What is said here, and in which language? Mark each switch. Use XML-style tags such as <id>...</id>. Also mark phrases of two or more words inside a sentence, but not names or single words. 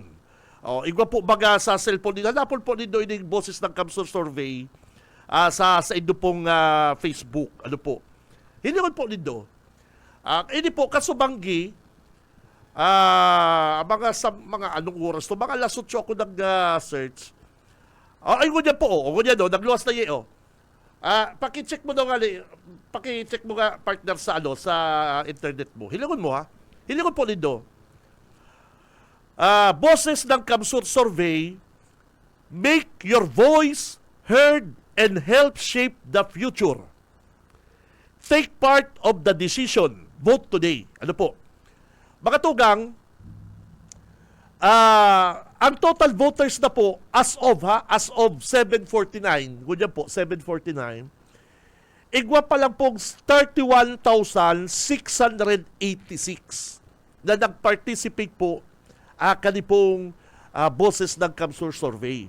<bik>Igwa po baga sa cellphone dito. Hanapon po dito yung boses ng Kamsur Survey sa ido pong Facebook. Ano po? Hilingon po dito. Hindi po, Kasubanggi, mga anong oras to? Mga alas 8 ako nag-search. Ay, ganyan po. Ganyan, nagluwas na yun. Paki-check mo daw nga, paki-check mo nga partner sa sa internet mo. Hilingon mo ha. Hilingon po dito. Boses ng Kamsur Survey,</bik> <en>make your voice heard and help shape the future. Take part of the decision. Vote today.</en> <bik>Ano po? Mga tugang, ang total voters na po</bik> <en>as of 7:49,</en> <bik>ganyan po, 7:49, igwa pa lang pong 31,686 na nag-participate po kanipong boses ng Kamsur Survey.</bik>